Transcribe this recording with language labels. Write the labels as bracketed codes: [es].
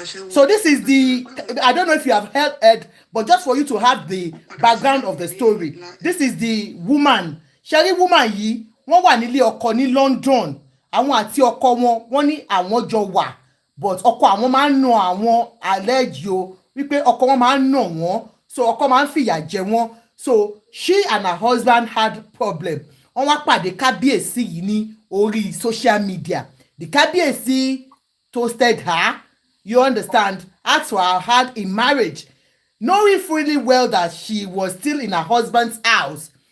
[en] So this is I don't know if you have heard, but just for you to have the background of the story. This is the woman. [yo] Sherry woman yìí, wọ́n wà nílé ọkọ ní London. Àwọn àti ọkọ wọ́n ní àwọn jọ wà, [en] but [yo] ọkọ àwọn máa ń nà àwọn àlejò wípé ọkọ wọn máa ń nà wọ́n, so ọkọ máa ń fìyà jẹ wọ́n. [en] So she and her husband had problem. [yo] Wọ́n wá pàdé kábíyèsí yìí ní orí [en] social media. The kábíyèsí toasted her, you understand, asked for her hand in marriage, knowing fully well that she was still in her husband's house.